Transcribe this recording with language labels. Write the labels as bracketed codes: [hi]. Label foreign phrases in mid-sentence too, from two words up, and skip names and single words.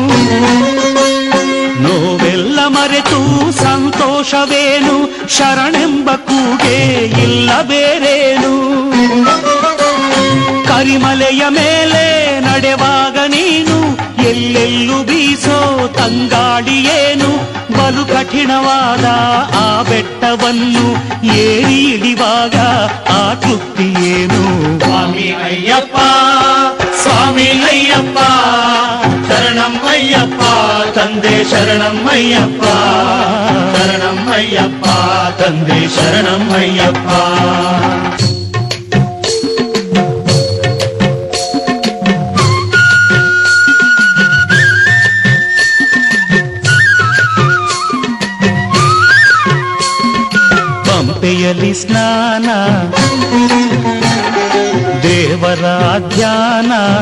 [kn] ನೋವೆಲ್ಲ ಮರೆತು ಸಂತೋಷವೇನು ಶರಣೆಂಬ ಕೂಗೆ ಇಲ್ಲ ಬೇರೇನು ಕರಿಮಲೆಯ ಮೇಲೆ ನಡೆವಾಗ ನೀನು ಎಲ್ಲೆಲ್ಲೂ ಬೀಸೋ ತಂಗಾಡಿಯೇನು ಬಲು ಕಠಿಣವಾದ ಆ ಬೆಟ್ಟವನ್ನು ಏರಿ ಇಳಿವಾಗ ಆ ತೃಪ್ತಿಯೇನು [te] స్వామి అయ్యప్ప స్వామి అయ్యప్ప శరణం అయ్యప్ప [kn] ತಂದೆ ಶರಣಂ ಅಯ್ಯಪ್ಪ [te] శరణం అయ్యప్ప [kn] ತಂದೆ ಶರಣಂ ಅಯ್ಯಪ್ಪ ಪಂಪೆಯಲ್ಲಿ ಸ್ನಾನ ದೇವರ ಧ್ಯಾನ